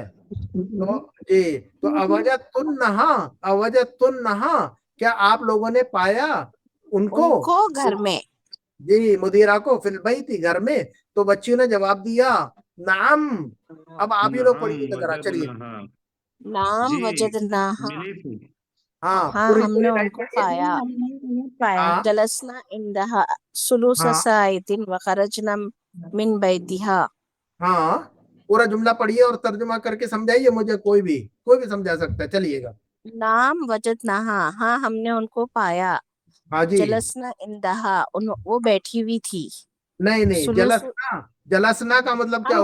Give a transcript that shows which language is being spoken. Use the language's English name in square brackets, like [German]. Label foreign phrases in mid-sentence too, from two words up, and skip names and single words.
[Hindi] तो जी, तो अवजदतुन्ना, क्या आप लोगों ने पाया उनको घर में, जी, मुदीरा को [Arabic] في البيت [Hindi] घर में। तो बच्चियों ने जवाब दिया नाम। अब आप ही लोग पढ़िएगा जरा, चलिए। [Arabic] نعم وجدناها, [Hindi] मिली थी। हाँ हाँ पूरी हमने लाइन उनको पढ़िए। पाया हाँ [Arabic] جلسنا عندها ثلث [Hindi] हाँ [Arabic] ساعة و خرجنا من بيتها. [Hindi] हाँ पूरा जुमला पढ़िए और तर्जुमा करके समझाइए मुझे, कोई भी समझा सकता है, चलिएगा। [Arabic] نعم وجدناها, [Hindi] हाँ हमने उनको पाया। हाँ जी। [Arabic] جلسنا عندها, [Hindi] वो बैठी हुई थी। नहीं सुलूस, जलसना का मतलब क्या